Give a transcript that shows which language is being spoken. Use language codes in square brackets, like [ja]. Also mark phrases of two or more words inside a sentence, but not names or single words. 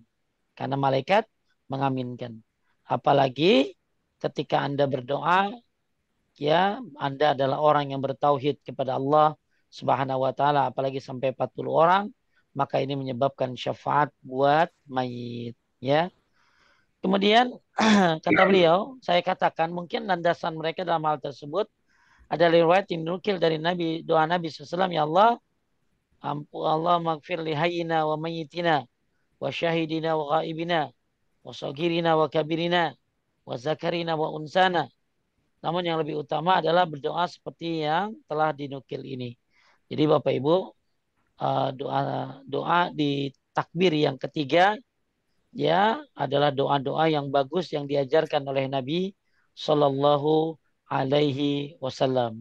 [id] Karena malaikat mengaminkan. Apalagi ketika Anda berdoa, ya Anda adalah orang yang bertauhid kepada Allah [ar] سبحانه وتعالى, [id] apalagi sampai 40 orang, maka ini menyebabkan syafaat buat mayit, ya. Kemudian kata beliau, saya katakan mungkin landasan mereka dalam hal tersebut ada riwayat yang dinukil dari Nabi, doa Nabi SAW, [ar] يا الله الله اغفر لحينا وميتنا وشاهدنا وغائبنا وصغيرنا وكبيرنا وذكرنا وأنثانا. [id] Namun yang lebih utama adalah berdoa seperti yang telah dinukil ini. Jadi Bapak Ibu, doa doa di takbir yang ketiga ya adalah doa-doa yang bagus yang diajarkan oleh Nabi [ar] صلى الله عليه وسلم.